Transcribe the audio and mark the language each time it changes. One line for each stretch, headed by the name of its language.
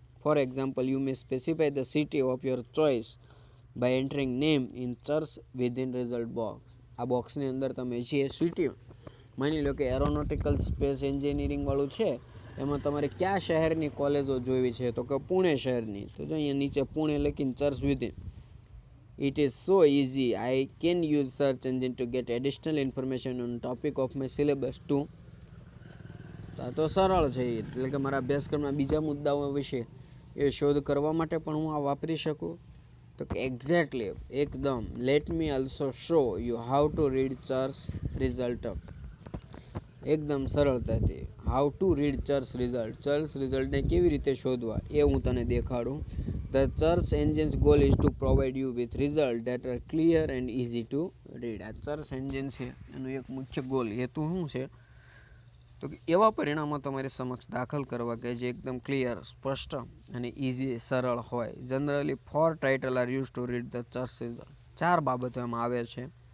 English: For example, you may specify the city of your choice by entering name in search within result box.
Gujarati: આ બોક્સની અંદર તમે જે city, માની લો કે એરોનોટિકલ સ્પેસ એન્જિનિયરિંગવાળું છે, એમાં તમારે કયા શહેરની કોલેજો જોઈવી છે, તો કે પુણે શહેરની, તો જો અહીંયા નીચે પુણે લખીને search within.
English: It is so easy. I can use search engine to get additional information on topic of my syllabus too.
Gujarati: તો સરળ છે, એટલે કે મારા અભ્યાસક્રમના બીજા મુદ્દાઓ વિશે એ શોધ કરવા માટે પણ હું આ વાપરી શકું. તો કે એક્ઝેક્ટલી, એકદમ.
English: Let me also show you how to read search result.
Gujarati: એકદમ સરળતાથી
English: how to read search રિઝલ્ટને
Gujarati: કેવી રીતે શોધવા એ હું તને દેખાડું.
English: The search engine's goal is to provide you with results that are clear and easy to read.
Gujarati: આ search engine છે એનું એક મુખ્ય ગોલ, હેતુ શું છે? તો કે એવા પરિણામો તમારી સમક્ષ દાખલ કરવા કે જે એકદમ ક્લિયર, સ્પષ્ટ અને ઇઝી, સરળ હોય.
English: Generally 4 title are use to read the search result.
Gujarati: 4 બાબતો એમાં આવે છે.